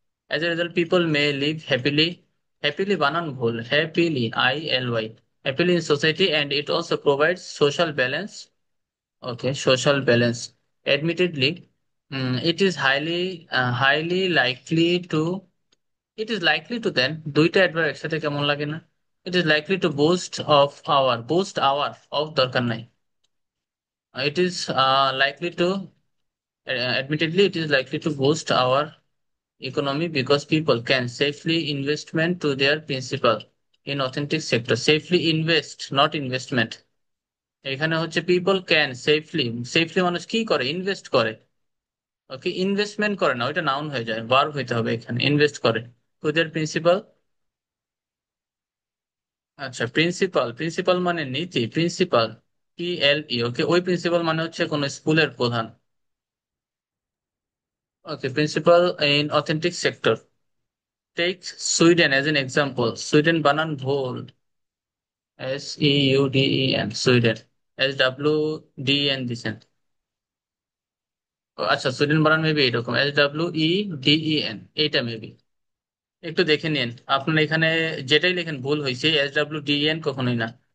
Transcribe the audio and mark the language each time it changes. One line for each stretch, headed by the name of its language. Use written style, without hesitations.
English: as a result people may live happily, happily
Bangla: বানান ভুল,
English: Happily ILY, happily in society and it also provides social balance. Okay, social balance admittedly it is highly likely to, it is likely to then,
Bangla: দুইটা adverb একসাথে কেমন লাগে না?
English: it is likely to boost our of
Bangla: দরকার নাই।
English: It is likely to admittedly, it is likely to boost our economy because people can safely investment to their principal in authentic sector। Safely invest, not investment।
Bangla: এখানে হচ্ছে
English: people can safely,
Bangla: safely মানুষ কি করে? Invest করে। ওকে, investment করে না, ওইটা noun হয়ে যায়, ভার্ব হইতে হবে এখানে, ইনভেস্ট করে
English: To their principal.
Bangla: আচ্ছা, প্রিন্সিপাল, প্রিন্সিপাল মানে নীতি, প্রিন্সিপাল PLE। ওকে, ওই প্রিন্সিপাল মানে হচ্ছে কোন স্কুলের প্রধান।
English: Okay, principal in authentic sector. Take Sweden as an example।
Bangla: Sweden বানান ভুল, SEUDEN, সুইডেন, SWDEN দিছেন। আচ্ছা, সুইডেন বানান মেবি এরকম, SWEDEN, এইটা মেবি একটু দেখে নিন। আপনার এখানে যেটাই লেখেন ভুল হয়েছে, SWDEN কখনোই না।